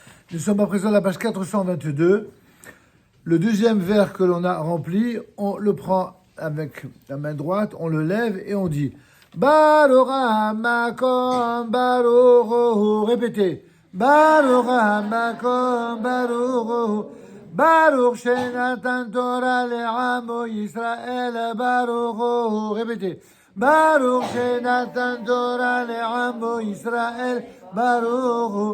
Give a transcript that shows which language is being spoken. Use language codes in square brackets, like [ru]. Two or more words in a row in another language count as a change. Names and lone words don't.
[fr] Nous sommes à présent à la page 422. Le deuxième vers que l'on a rempli, on le prend avec la main droite, on le lève et on dit [he] ברוך המקום ברוך. [fr] Répétez. [he] ברוך המקום ברוך. ברוך שנתן תורה לעמו ישראל ברוך. [fr] Répétez. [he] ברוך שנתן תורה לעמו ישראל ברוך.